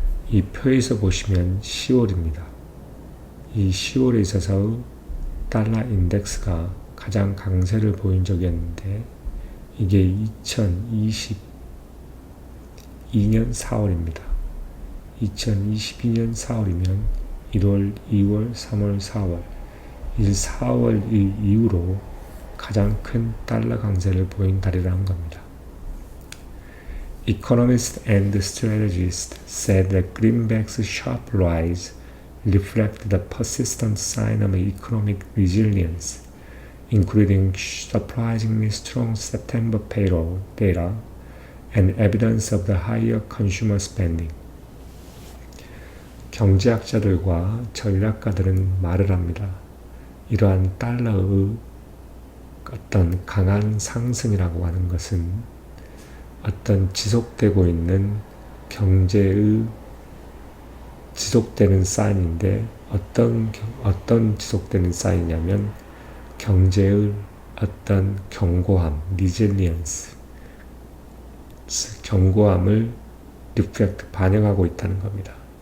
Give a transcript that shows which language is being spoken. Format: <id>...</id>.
<ko>이 표에서 보시면 10월입니다. 이 10월에 있어서 달러 인덱스가 가장 강세를 보인 적이었는데, 이게 2022년 4월입니다. 2022년 4월이면 1월, 2월, 3월, 4월, 이 4월 이후로 가장 큰 달러 강세를 보인 달이라는 겁니다.</ko> <en>Economists and strategists said that greenback's sharp rise reflected the persistent sign of economic resilience, including surprisingly strong September payroll data and evidence of the higher consumer spending.</en> <ko>경제학자들과 전략가들은 말을 합니다. 이러한 달러의 어떤 강한 상승이라고 하는 것은 어떤 지속되고 있는 경제의 지속되는 사인인데, 어떤 지속되는 사인이냐면 경제의 어떤 견고함, resilience, 견고함을 reflect, 반영하고 있다는 겁니다.</ko>